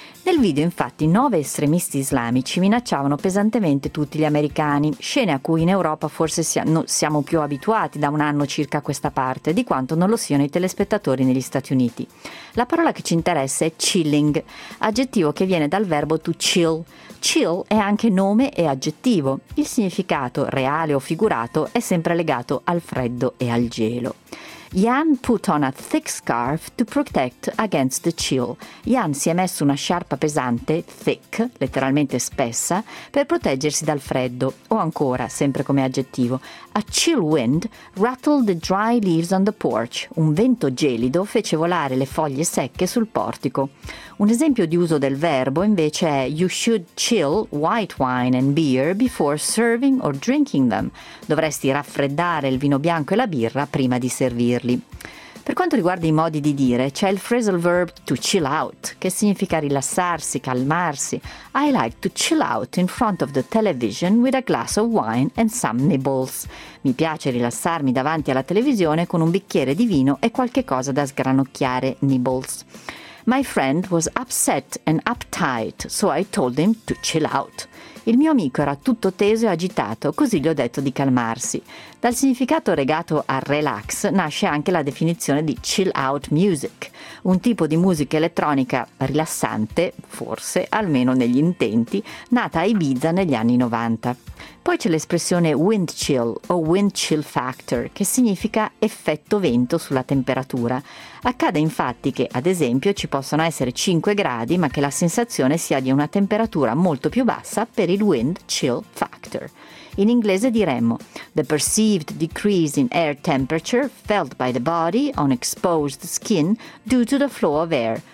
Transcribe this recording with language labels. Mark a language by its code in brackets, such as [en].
[it] Nel video infatti 9 estremisti islamici minacciavano pesantemente tutti gli americani, scene a cui in Europa forse siamo più abituati da un anno circa a questa parte di quanto non lo siano i telespettatori negli Stati Uniti. La parola che ci interessa è chilling, aggettivo che viene dal verbo to chill. Chill è anche nome e aggettivo. Il significato, reale o figurato, è sempre legato al freddo e al gelo. [en] Jan put on a thick scarf to protect against the chill. [it] Jan si è messo una sciarpa pesante, thick, letteralmente spessa, per proteggersi dal freddo, o ancora, sempre come aggettivo, [en] a chill wind rattled the dry leaves on the porch. [it] Un vento gelido fece volare le foglie secche sul portico. Un esempio di uso del verbo invece è [en] you should chill white wine and beer before serving or drinking them. [it] Dovresti raffreddare il vino bianco e la birra prima di servirli. Per quanto riguarda i modi di dire, c'è il phrasal verb to chill out, che significa rilassarsi, calmarsi. [en] I like to chill out in front of the television with a glass of wine and some nibbles. [it] Mi piace rilassarmi davanti alla televisione con un bicchiere di vino e qualche cosa da sgranocchiare, nibbles. [en] My friend was upset and uptight, so I told him to chill out. [it] Il mio amico era tutto teso e agitato, così gli ho detto di calmarsi. Dal significato legato a relax nasce anche la definizione di chill out music, un tipo di musica elettronica rilassante, forse, almeno negli intenti, nata a Ibiza negli anni 90. Poi c'è l'espressione wind chill o wind chill factor, che significa effetto vento sulla temperatura. Accade infatti che, ad esempio, ci possono essere 5 gradi, ma che la sensazione sia di una temperatura molto più bassa per il wind chill factor. In inglese diremmo [en] the perceived decrease in air temperature felt by the body on exposed skin due to the flow of air.